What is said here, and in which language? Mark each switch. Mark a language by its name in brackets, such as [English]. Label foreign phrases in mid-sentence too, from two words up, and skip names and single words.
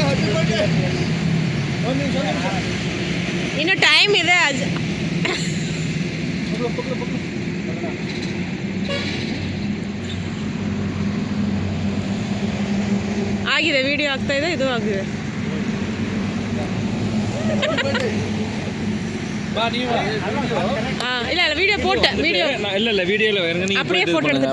[Kannada] ಇನ್ನು ಟೈಮ್ ಇದೆ. ಆಗಿದೆ, ವಿಡಿಯೋ ಆಗ್ತಾ ಇದೆ, ಇದು ಆಗಿದೆ. [Tamil] இல்ல இல்ல வீடியோ போட்டு வீடியோ இல்ல வீடியோல வேறங்க நீங்க அப்படியே போட்டோ எடுத்துட்டு